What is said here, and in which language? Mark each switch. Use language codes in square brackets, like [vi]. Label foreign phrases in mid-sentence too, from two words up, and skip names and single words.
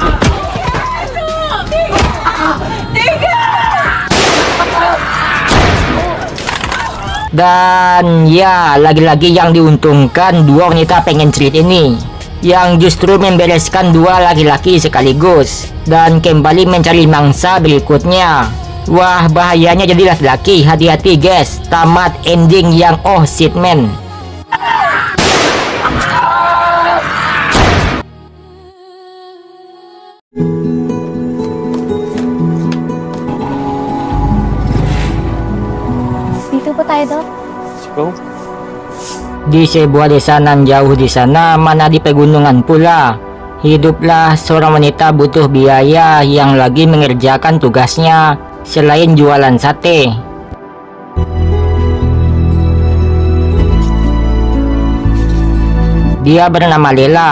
[id] Dan ya, lagi-lagi yang diuntungkan dua wanita pengen cerit ini, yang justru membereskan dua laki-laki sekaligus dan kembali mencari mangsa berikutnya. Wah, bahayanya jadi laki-laki, hati-hati guys, tamat ending yang [en] oh shit man. [tl] Dito po tayo, Dok. [id] Di sebuah desa nan jauh di sana, mana di pegunungan pula, hiduplah seorang wanita butuh biaya yang lagi mengerjakan tugasnya selain jualan sate. Dia bernama Lela.